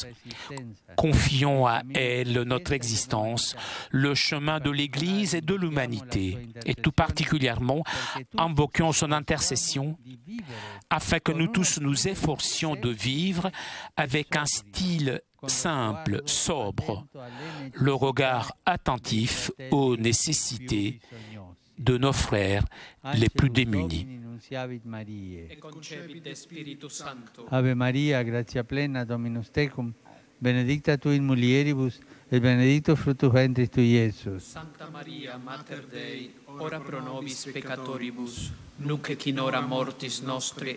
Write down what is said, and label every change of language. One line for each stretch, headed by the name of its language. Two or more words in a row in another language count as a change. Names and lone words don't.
French: Confions à elle notre existence, le chemin de l'Église et de l'humanité, et tout particulièrement invoquons son intercession afin que nous tous nous efforcions de vivre avec un style simple, sobre, le regard attentif aux nécessités de nos frères les plus démunis.
Latin: Ave Maria, gratia plena, Dominus tecum, benedicta tu in mulieribus, et benedictus fructus ventris tui, Iesus. Santa Maria, Mater Dei, ora pro nobis peccatoribus, nunc et in hora mortis nostri.